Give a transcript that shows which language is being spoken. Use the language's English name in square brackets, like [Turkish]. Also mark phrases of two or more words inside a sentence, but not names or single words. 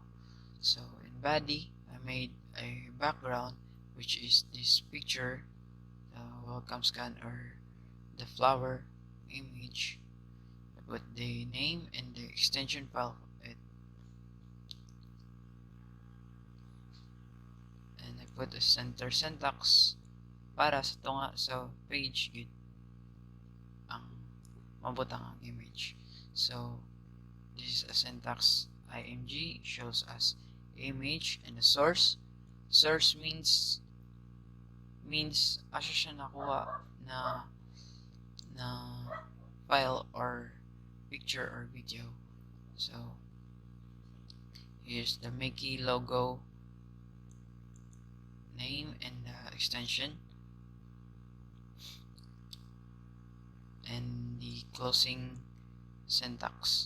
[English] So in body, I made a background which is this picture, the welcome scan or the flower image. I put the name and the extension file of it, and I put a center syntax [Hiligaynon] para sa tunga sa page gid ang mabutang ang image. [English] So this is a syntax img, shows us image, and the source means [Hiligaynon] asa siya nakuha na [English] file or picture or video. So here's the Mickey logo name and the extension, and the closing syntax.